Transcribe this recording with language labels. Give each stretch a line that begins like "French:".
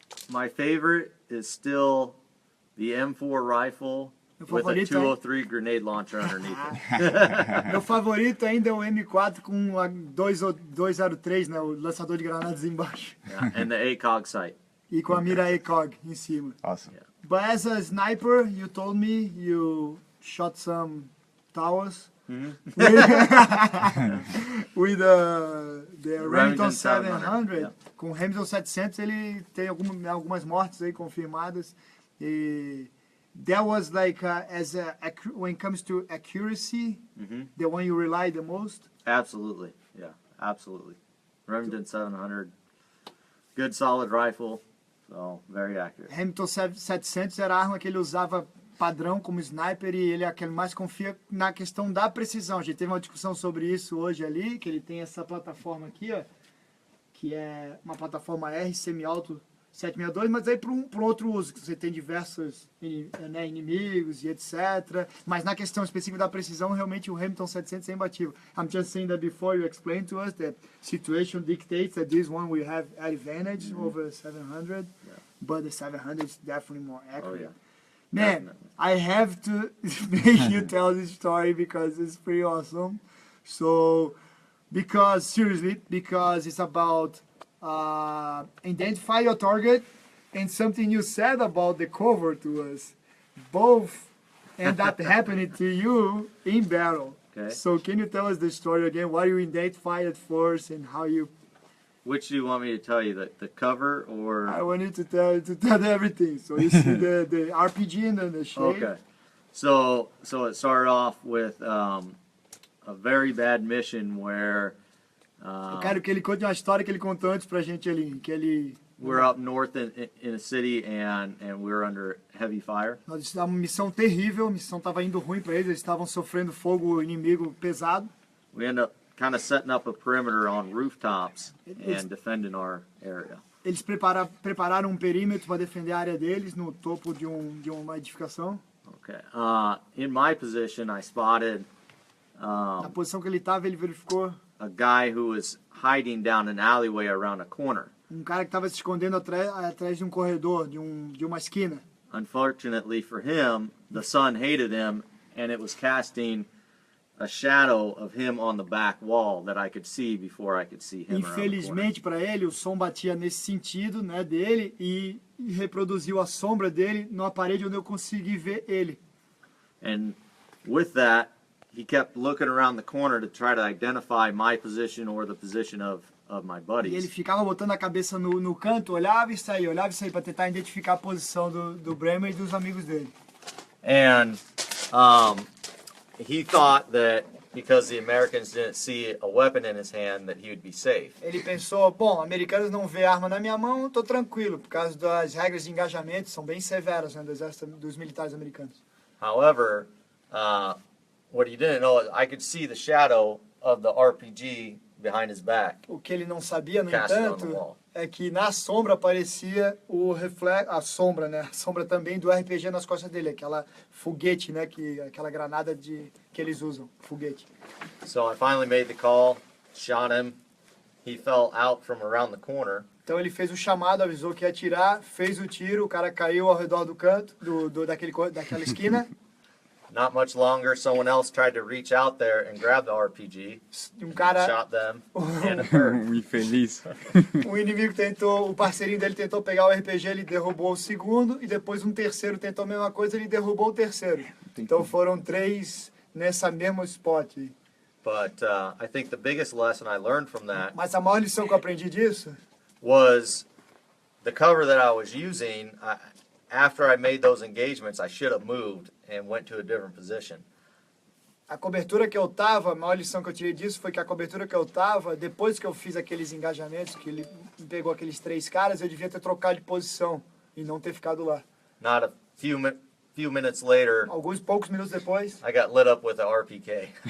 English: My favorite is still the M4 rifle with a 203 grenade launcher underneath it.
Portuguese: Meu favorito ainda é o M4 com a 203, né, o lançador de granadas embaixo.
English: Yeah, and the ACOG sight.
Portuguese: E com a mira ACOG em cima.
English: Awesome. Yeah. But as a sniper, you told me you shot some towers. With the Remington 700. Yeah.
Portuguese: Com o Remington 700 ele tem algumas mortes aí confirmadas.
English: E that was like when it comes to accuracy, the one you rely the most. Absolutely, yeah, absolutely. Remington 700, good solid rifle, so very accurate.
Portuguese: Remington 700 era a arma que ele usava padrão como sniper, e ele é aquele mais confia na questão da precisão. A gente teve uma discussão sobre isso hoje ali, que ele tem essa plataforma aqui, ó, que é uma plataforma R semi-alto 762, mas aí para um outro uso, que você tem diversos inimigos e etc. Mas na questão específica da precisão, realmente o Remington 700 é imbatível.
English: I'm just saying that before you explain to us that situation dictates that this one will have advantage over the 700, but the 700 is definitely more accurate. Oh, yeah. Man, Definitely. I have to make you tell this story because it's pretty awesome. So, because it's about identify your target, and something you said about the cover to us. Both end up happening to you in battle. Okay. So can you tell us the story again? What you identified at first and how you Which do you want me to tell you? The cover or? I want you to tell everything. So you see the RPG and then the shade. Okay. So it started off with a very bad mission where
Portuguese: Eu quero que ele conte uma história que ele contou antes pra gente ali, que ele
English: we're up north in a city and we were under heavy fire.
Portuguese: nós estávamos uma missão terrível, a missão estava indo ruim para eles estavam sofrendo fogo inimigo pesado.
English: We ended up kind of setting up a perimeter on rooftops and defending our area.
Portuguese: Eles prepararam um perímetro para defender a área deles no topo de uma edificação.
English: Okay. In my position, I spotted
Portuguese: Na posição que ele estava, ele verificou
English: a guy who was hiding down an alleyway around a corner.
Portuguese: cara que estava se escondendo atrás de um corredor, de uma esquina.
English: Unfortunately for him, the sun hated him, and it was casting a shadow of him on the back wall that I could see before I could see him around the corner.
Portuguese: Infelizmente para ele, o som batia nesse sentido, né, dele e reproduziu a sombra dele na parede onde eu consegui ver ele.
English: And with that, he kept looking around the corner to try to identify my position or the position of my
Portuguese: E ele
English: buddies.
Portuguese: ficava botando a cabeça no canto, olhava e saía para tentar identificar a posição do Bremer e dos amigos dele.
English: And he thought that because the Americans didn't see a weapon in his hand that he would be safe.
Portuguese: Ele pensou, bom, americanos não vê arma na minha mão, tô tranquilo, por causa das regras de engajamento, são bem severas, né, dos militares americanos.
English: However, what he didn't know is I could see the shadow of the RPG behind his back.
Portuguese: O que ele não sabia, no
English: Cast it on the
Portuguese: entanto,
English: wall.
Portuguese: é que na sombra aparecia a sombra, né? A sombra também do RPG nas costas dele, aquela foguete, né? Aquela granada que eles usam, foguete.
English: So I finally made the call, shot him. He fell out from around the corner.
Portuguese: Então ele fez o chamado, avisou que ia atirar, fez o tiro, o cara caiu ao redor do canto, daquela esquina.
English: Not much longer, someone else tried to reach out there and grab the RPG.
Portuguese: Cara,
English: Shot them and it hurt.
Portuguese: Infeliz. o inimigo o parceirinho dele tentou pegar o RPG, ele derrubou o segundo, e depois um terceiro tentou a mesma coisa, ele derrubou o terceiro. Então foram 3 nessa mesma spot.
English: But I think the biggest lesson I learned from that
Portuguese: Mas a maior lição que eu aprendi disso
English: was the cover that I was using. After I made those engagements, I should have moved and went to a different position.
Portuguese: a cobertura que eu tava, a maior lição que eu tirei disso foi que a cobertura que eu tava, depois que eu fiz aqueles engajamentos, que ele pegou aqueles 3 caras, eu devia ter trocado de posição e não ter ficado lá.
English: Not a few minutes later,
Portuguese: Alguns poucos minutos depois,
English: I got lit up with a RPK.